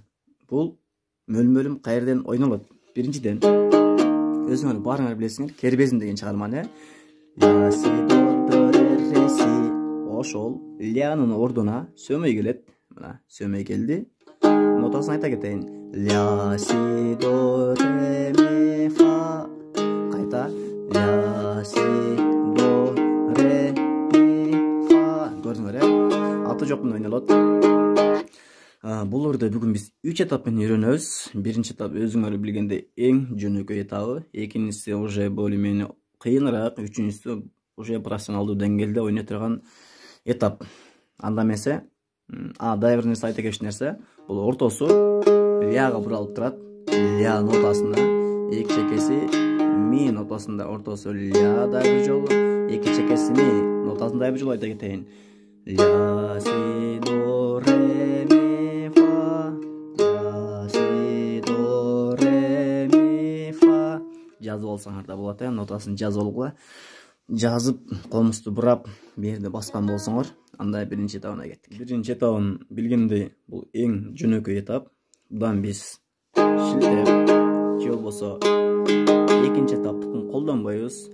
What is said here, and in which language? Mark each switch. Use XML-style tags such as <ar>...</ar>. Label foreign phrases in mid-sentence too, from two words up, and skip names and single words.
<ky>Бул мөлүм-мөлүм каерден ойнолот? Биринчиден, өзүңөр баарыңар билесиңер, Кербезин деген чыгарманы. Ошол лянын ордуна сөмөй келет. Мына сөмөй келди. Нотасын айта кетейин. Ля си до ре ми фа. Кайта. Ля си до ре ми фа. Көрдүңөр аты жок менен ойнолот. Бул ырды бүгүн биз 3 этап менен үйрөнөбүз. Биринчи этап өзүңөр билгендей эң жөнөкөй этабы, экинчиси</ky> <ru>уже более-менее</ru> <ky>кыйыныраак, үчүнчүсү уже профессионалдуу деңгээлде ойной турган этап. Анда эмесе, дагы бир нерсе айта кетчү нерсе, бул ортосу ляга буралып турат. Ля нотасында, эки чекеси ми нотасында, ортосу ля да бир жолу, эки чекеси ми нотасында бир жолу айта кетейин. Ля си до ре ми фа, ля си до ре ми фа. Жазып алсаңар да болот, нотасын жазып алгыла. Жазып, комусту бурап, берде баскан болсоңор, анда биринчи этабына кеттик. Биринчи этабын билгендей, бул эң жөнөкөй этап. Будан биз шилтеп, же болбосо экинчи этаптыкын колдонбойбуз.</ky>